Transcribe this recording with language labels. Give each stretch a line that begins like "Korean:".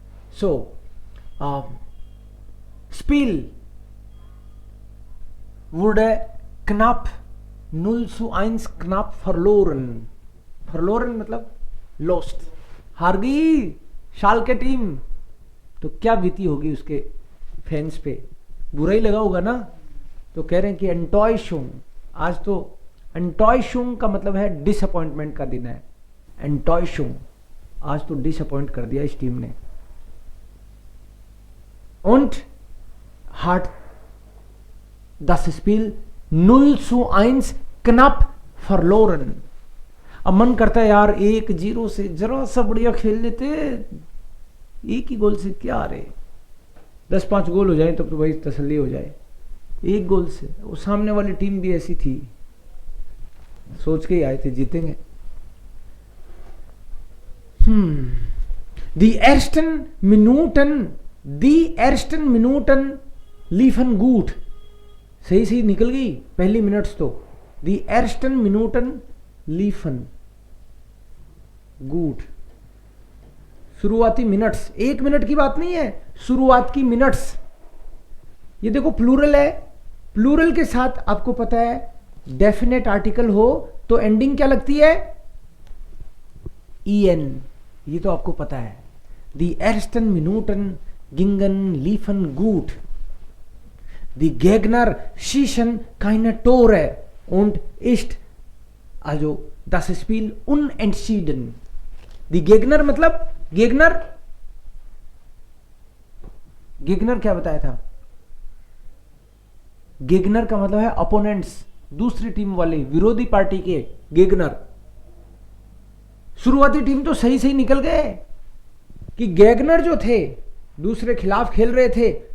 German: So, Spiel wurde knapp 0-1 knapp verloren.
Hindi: Verloren मतलब lost, हार गई शाल्के टीम. तो क्या बीती होगी उसके फैंस पे, बुरा ही लगा होगा ना. तो कह रहे हैं कि एंटॉयशुंग, आज तो एंटॉयशुंग का मतलब है डिसअपॉइंटमेंट का दिन है. एंटॉयशुंग, आज तो डिसअपॉइंट कर दिया इस टीम ने.
German: Und hat das Spiel 0-1 knapp verloren.
Hindi: अब मन करता है यार 1-0 से जरा सा बढ़िया खेल लेते, एक ही गोल से क्या रे, 10-5 गोल हो जाए तब तो भाई तसल्ली हो जाए. एक गोल से, वो सामने वाली टीम भी ऐसी थी, सोच के ही आए थे जीतेंगे.
German: Die ersten Minuten liefen gut.
Hindi: सही सही निकल गई पहली मिनट्स तो.
German: Die ersten Minuten liefen gut.
Hindi: शुरुआती मिनट्स, 1 मिनट की बात नहीं है, शुरुआत की मिनट्स. ये देखो प्लूरल है, प्लूरल के साथ आपको पता है डेफिनेट आर्टिकल हो तो एंडिंग क्या लगती है, en. ये तो आपको पता है.
German: Die ersten Minuten gingen liefen gut. Die Gegner schießen keine Tore und ist also das Spiel unentschieden.
Hindi: Die Gegner मतलब Gegner, Gegner क्या बताया था, Gegner का मतलब है अपोनेंट्स, दूसरी टीम वाले, विरोधी पार्टी के Gegner. शुरुआती टीम तो सही सही निकल गए कि गैगनर जो थे दूसरे खिलाफ खेल रहे थे.